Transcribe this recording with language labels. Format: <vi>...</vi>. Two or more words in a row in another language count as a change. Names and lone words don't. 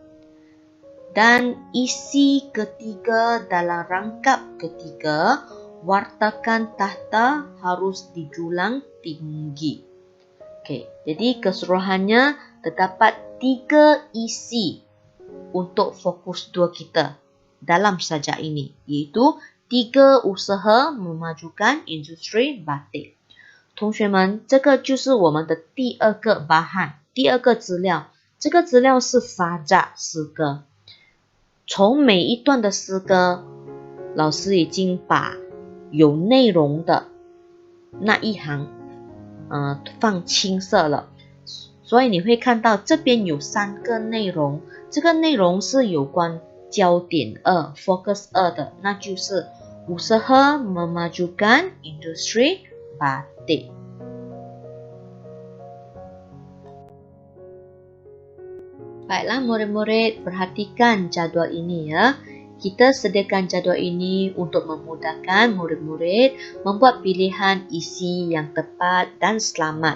<ms>Dan isi ketiga dalam rangkap ketiga, wartakan tahta harus dijulang tinggi. Okey, jadi keseluruhannya terdapat 3 isi untuk fokus 2 kita dalam sajak ini, iaitu 3 usaha memajukan industri batik。</ms> <zh>同学们，这个就是我们的第二个bahan，第二个资料。这个资料是sajak诗歌。从每一段的诗歌，老师已经把有内容的那一行放青色了，所以你会看到这边有3个内容，这个内容是有关焦点2 focus 2的，那就是</zh> <ms>usaha memajukan industri batik。Baiklah murid-murid, perhatikan jadual ini ya. Kita sediakan jadual ini untuk memudahkan murid-murid membuat pilihan isi yang tepat dan selamat.</ms>